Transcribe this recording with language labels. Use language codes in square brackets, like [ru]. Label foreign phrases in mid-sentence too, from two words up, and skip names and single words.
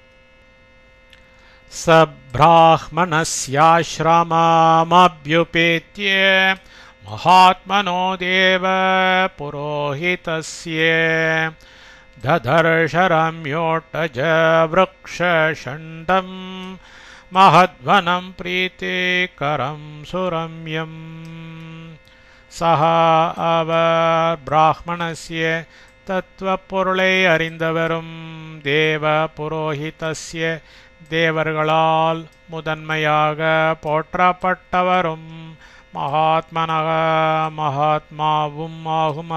[sa] सब्राह्मणस्याश्रममभ्युपेत्य महात्मनो देव पुरोहितस्य ददर्श रम्योटज वृक्षषण्डं महद्वनं प्रीतिकरं सुरम्यम् सः [ta] அவர் பிராமணஸ்ய தத்துவப்பொருளை அறிந்தவரும் [sa] देव पुरोहितस्य [ta] தேவர்களால் முதன்மையாக போற்றப்பட்டவரும் மகாத்மனக மகாத்மாவும் ஆகும்.